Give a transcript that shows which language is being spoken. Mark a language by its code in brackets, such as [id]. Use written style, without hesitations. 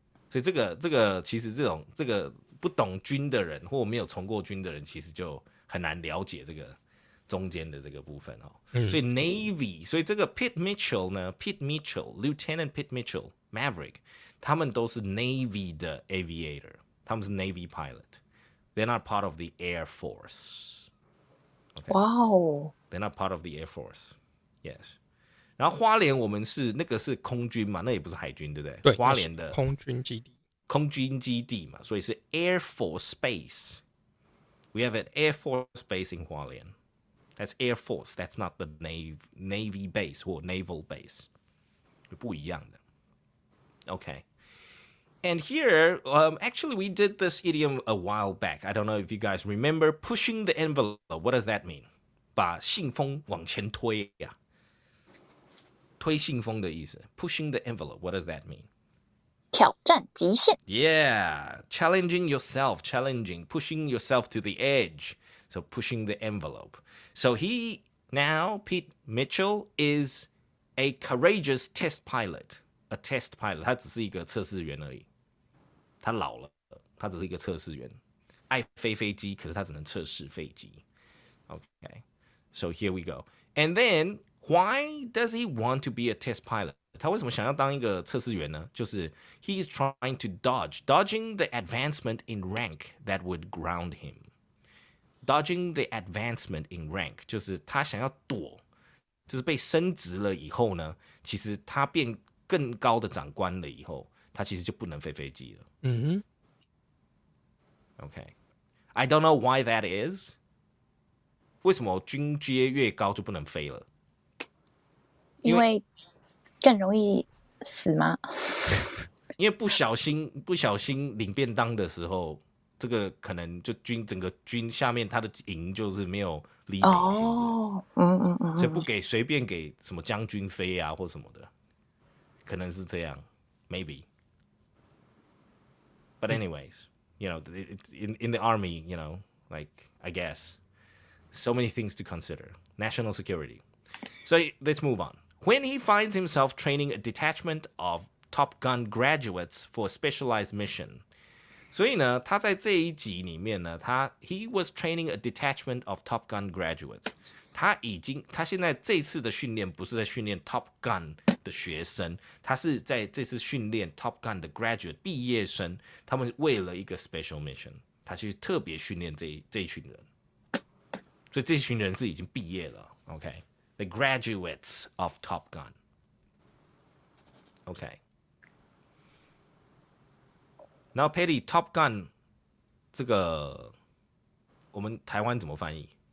[zh] 所以这个其实这个不懂军的人或没有从过军的人，其实就很难了解这个中间的这个部分所以 Navy， 所以这个 Pete Mitchell，Lieutenant Pete Mitchell，Maverick， 他们都是 Navy 的 aviator。他们是 [en] Navy pilot. They're not part of the Air Force. Okay. Wow. They're not part of the Air Force. Yes. [zh] 然后花莲我们那个是空军嘛，那也不是海军，对不对？对，花莲的空军基地嘛，所以是 [en] Air Force Base. We have an Air Force Base in 花莲. That's Air Force. That's not the Navy base 或 Naval base. [zh] 不一样的。 [en] Okay.And here, actually, we did this idiom a while back. I don't know if you guys remember pushing the envelope. What does that mean? [zh] 把信封往前推呀，推信封的意思。 [en] Pushing the envelope. What does that mean? [zh] 挑战极限。 [en] Yeah, challenging yourself, pushing yourself to the edge. So pushing the envelope. So Pete Mitchell is a courageous test pilot. A test pilot. [zh] 他只是一个测试员而已。他老了，他只是一个测试员，爱飞飞机，可是他只能测试飞机。 [en] Okay, so here we go. And then, why does he want to be a test pilot? [zh] 他为什么想要当一个测试员呢？ [en] 就是 he is trying to dodging the advancement in rank that would ground him. Dodging the advancement in rank [zh] 就是他想要躲，就是被升职了以后呢，其实他变更高的长官了以后。他其实就不能飞飞机了。 [en] Okay, I don't know why that is. [zh] 为什么军阶越高就不能飞了？因为更容易死吗？因为不小心领便当的时候，这个可能就整个军下面他的营就是没有离比，所以不给随便给什么将军飞啊或什么的，可能是这样 ，maybe。 [en] But anyways, you know, in the army, you know, like I guess, so many things to consider. National security. So let's move on. When he finds himself training a detachment of Top Gun graduates for a specialized mission. [zh] 所以呢，他在这一集里面呢， [en] he was training a detachment of Top Gun graduates. [zh] 他现在这次的训练不是在训练 Top Gun 的学生，他是在这次训练 Top Gun 的 graduate 毕业生，他们为了一个 special mission， 他去特别训练这一群人，所以这群人是已经毕业了 ，OK， [en] the graduates of Top Gun， [zh] OK，、然后 Patty Top Gun 这个我们台湾怎么翻译？